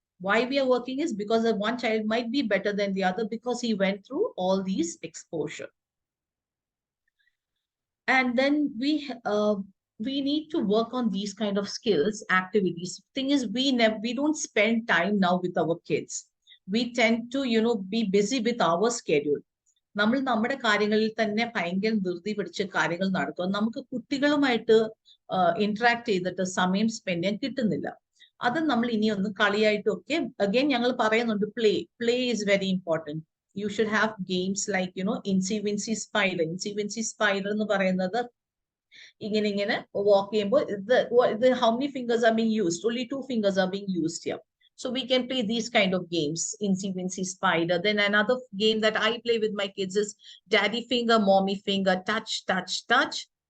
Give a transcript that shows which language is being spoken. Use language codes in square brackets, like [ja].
[en] Why we are working is because the one child might be better than the other because he went through all these exposure. And then we need to work on these kind of skills, activities. Thing is, we don't spend time now with our kids. We tend to, be busy with our schedule. [ml] നമ്മൾ നമ്മുടെ കാര്യങ്ങളിൽ തന്നെ ഭയങ്കര ധൃതി പിടിച്ച് കാര്യങ്ങൾ നടത്തുക. നമുക്ക് കുട്ടികളുമായിട്ട് ഇന്ററാക്ട് ചെയ്തിട്ട് സമയം സ്പെൻഡ് ചെയ്യാൻ കിട്ടുന്നില്ല. അത് നമ്മൾ ഇനി ഒന്ന് കളിയായിട്ടൊക്കെ അഗൈൻ ഞങ്ങൾ പറയുന്നുണ്ട്, [en] Play is very important. You should have games like, Incy Wincy Spider. Incy Wincy Spider [ml] എന്ന് പറയുന്നത് ഇങ്ങനെ [en] walk [ml] ചെയ്യുമ്പോൾ [en] how many fingers are being used? Only 2 fingers are being used here. So we can play these kind of games, Incy Wincy Spider. Then another game that I play with my kids is Daddy Finger, Mommy Finger, touch, touch, touch.